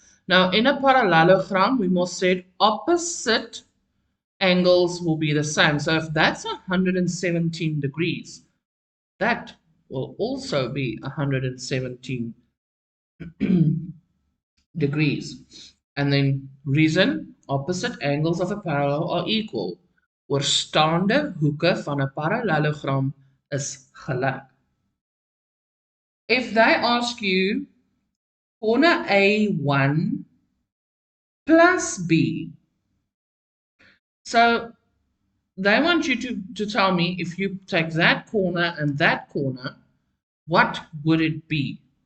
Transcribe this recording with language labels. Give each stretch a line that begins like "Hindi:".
English: Now in a parallelogram, we must say opposite angles will be the same. So if that's 117 degrees, that will also be 117 degrees. And then reason, opposite angles of a parallel are equal.
Afrikaans: Oorstaande hoeke van 'n parallelogram is gelyk.
English: If they ask you corner A1 plus B, so they want you to tell me, if you take that corner and that corner, what would it be?